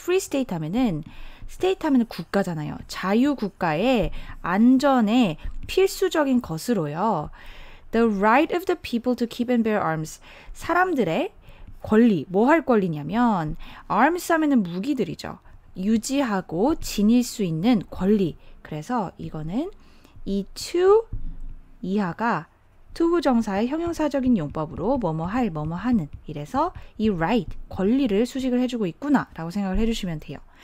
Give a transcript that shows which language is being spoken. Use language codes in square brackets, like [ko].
[ko] free state 하면은 state 하면은 국가잖아요. 자유국가의 안전에 필수적인 것으로요. [en] The right of the people to keep and bear arms. [ko] 사람들의 권리, 뭐 할 권리냐면 arms 하면은 무기들이죠. 유지하고 지닐 수 있는 권리. 그래서 이거는 이 to 이하가 투부정사의 형용사적인 용법으로 뭐뭐 할, 뭐뭐 하는 이래서 이 right, 권리를 수식을 해주고 있구나 라고 생각을 해주시면 돼요.